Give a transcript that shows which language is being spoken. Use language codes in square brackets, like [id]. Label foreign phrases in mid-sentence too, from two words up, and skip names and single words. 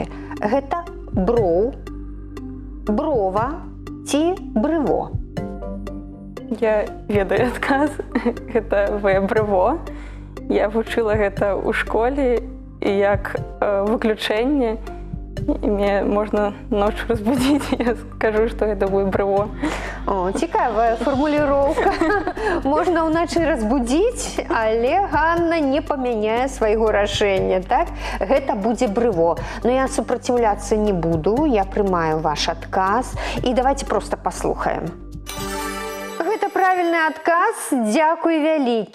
[be] Гэта броў, брова ці брыво. Я ведаю адказ. Гэта брыво. Я вучыла гэта ў школе і як выключэнне. І мне можна [ru] ночью разбудить, я скажу, что это будет брыво. [be] О, цікавая формуліроўка. Можна ўначы разбудзіць, але Ганна не памяняе свайго рашэння, так? Гэта будзе брыво. Но я супраціўляцца не буду, я прымаю ваш адказ. І давайте просто паслухаем. Гэта правільны адказ. Дзякуй вялікі.